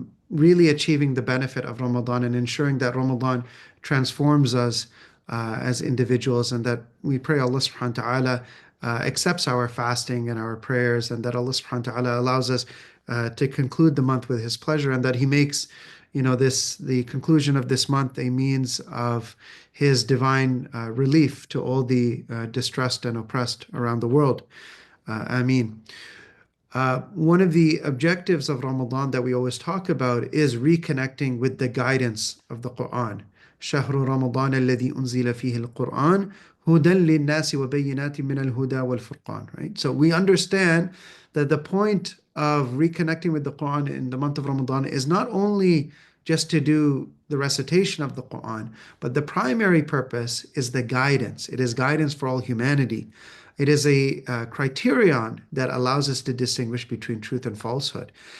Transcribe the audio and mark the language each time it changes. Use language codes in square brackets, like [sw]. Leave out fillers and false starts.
[en] really achieving the benefit of Ramadan and ensuring that Ramadan transforms us as individuals, and that we pray Allah subhanahu wa ta'ala accepts our fasting and our prayers, and that Allah subhanahu wa ta'ala allows us to conclude the month with His pleasure, and that He makes, the conclusion of this month a means of His divine relief to all the distressed and oppressed around the world. Ameen. One of the objectives of Ramadan that we always talk about is reconnecting with the guidance of the Quran. [ar] شهر رمضان الذي أنزل فيه القرآن هدى للناس وبينات من الهدى والفرقان. [en] Right? So we understand that the point of reconnecting with the Quran in the month of Ramadan is not only just to do the recitation of the Quran, but the primary purpose is the guidance. It is guidance for all humanity. It is a criterion that allows us to distinguish between truth and falsehood.